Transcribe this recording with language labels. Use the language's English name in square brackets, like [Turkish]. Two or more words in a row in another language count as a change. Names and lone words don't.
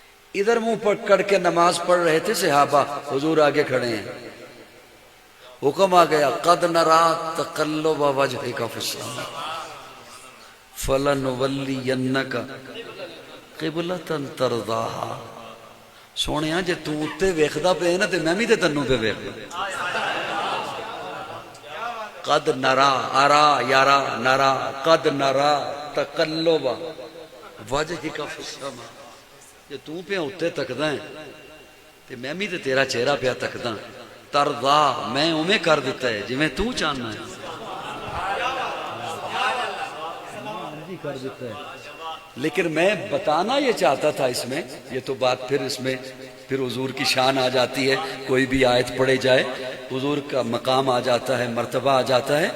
[Urdu] ادھر منہ پکڑ کے نماز پڑھ رہے تھے صحابہ، حضور آگے کھڑے ہیں، حکم آ گیا [Arabic] قد نرا تقلب وجهك في السماء فلنولینک قبلۃ ترضاها۔ [Punjabi] سونیا جے تو اتے ویکھدا پے نا تے میں بھی تے تنوں پہ ویکھدا۔ [Arabic] قد نرا، ارا یرا نرا، قد نرا تقلب وجهك في السماء، [Punjabi] جے تو پہ اتے تکدا ہے تے میں بھی تے تیرا چہرہ پہ تکدا، ترضا میں اوویں کر دیتا ہے جویں تو چاہنا ہے، کر دیتا ہے۔ [Urdu] لیکن میں بتانا یہ چاہتا تھا اس میں، یہ تو بات پھر اس میں پھر حضور کی شان آ جاتی ہے، کوئی بھی آیت پڑھے جائے حضور کا مقام آ جاتا ہے، مرتبہ آ جاتا ہے۔